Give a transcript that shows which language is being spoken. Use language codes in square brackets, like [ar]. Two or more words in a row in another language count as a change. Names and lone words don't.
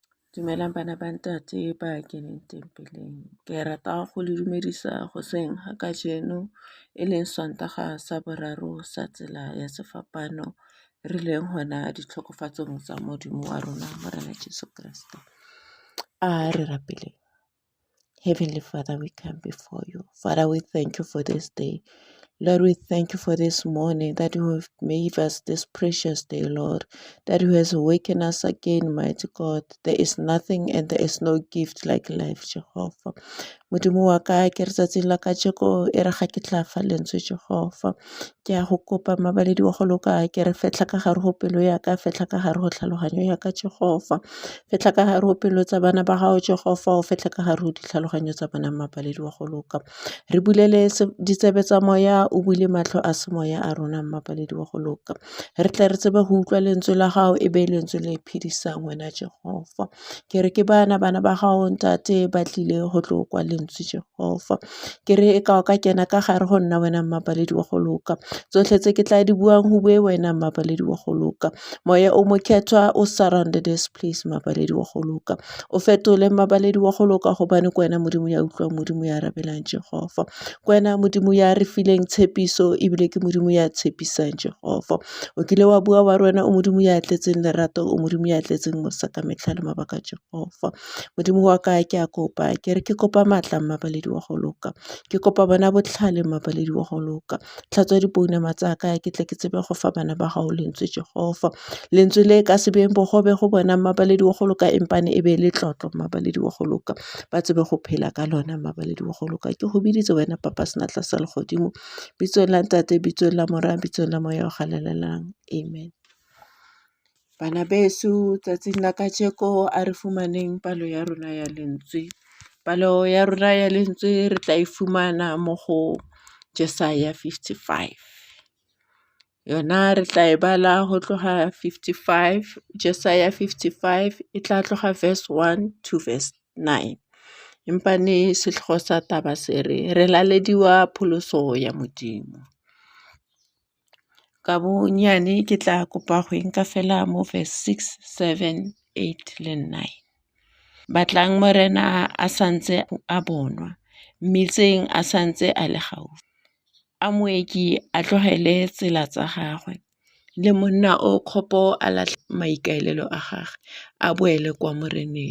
[tn] Dumelang bana ba ntate ba keneng tempeleng. Ke rata go le dumedisa hoseng ha kajeno e leng Sontaga sa boraro sa tsela ya sefapano re leng hona ditlhokofatsong tsa Modimo wa rona Morena Jesu Kriste. Re rapeleng. [en] Heavenly Father, we come before you. Father, we thank you for this day. Lord, we thank you for this morning that you have made us this precious day, Lord, that you has awakened us again, mighty God. There is nothing and there is no gift like life, Jehovah. [tn] Modimo wa ka ke re tsatsing la kajeko e re ga ke tla fa lentswe Jehova ke a go kopa mabaledi wa go loka ke re fetla ka gare go pelo ya ka fetla ka gare go tlhaloganyo ya ka Jehova fetla ka gare go pelo tsa bana ba gago Jehova o fetla ka gare go ditlhaloganyo tsa bana mabaledi wa go loka re bulele ditsebe tsa moya o bule matlho a semoya a rona mabaledi wa go loka re tle re tsebe go utlwa lentswe la gago e be lentswe le phedisang wena Jehova ke re ke bana ba gago ntate ba tlile go tlo kwa lentswe Jehova ke re e ka kena ka gare go nna wena mabaledi wa go loka tsotlhe tse ke tla di buang go bue wena mabaledi wa go loka moya o mokethwa o [en] surrounded this place [tn] mabaledi wa go loka o fetole mabaledi wa go loka gobane ko wena modimo ya utlwa modimo ya rabelang Jehova ko wena modimo ya re fileng tshepiso ebile ke modimo ya tshepisang Jehova o kile wa bua wa rona o modimo ya tletseng lerato o modimo ya tletseng mosa ka metlha le mabaka Jehova modimo wa ka ke a kopa ke re ke kopa matla mabaledi wa go loka ke kopa bana botlhale mabaledi wa go loka tlhatswa dipounama tsa ka ke tle ke tsebe go fa bana ba gago lentswe Jehova lentswe le ka se beng bogobe go bona mabaledi wa go loka empane e be le tlotlo mabaledi wa go loka ba tsebe go phela ka lona mabaledi wa go loka ke go biditse wena papa sena tla sa le godimo bitsong la ntate bitsong la mora bitsong la moya o galelelang amen. Bana beso tsatsing la kajeko a re fumaneng palo ya rona ya lentswe palo ya rona ya lentswe re tla e fumana mo go Jesaja 55 yona re tla e bala go tloga 55 Jesaja 55 e tla tloga [en] verse 1 to verse 9 [tn] empane setlhogo sa taba se re lalediwa pholoso ya modimo ka bonyane ke tla kopa go enka fela mo verse 6 7 8 le 9 batlang morena a santse a bonwa mmitseng a santse a le gaufi a moeki a tlogele tsela tsa gagwe le monna o kgopo a latlha maikaelelo a gagwe a boele kwa moreneng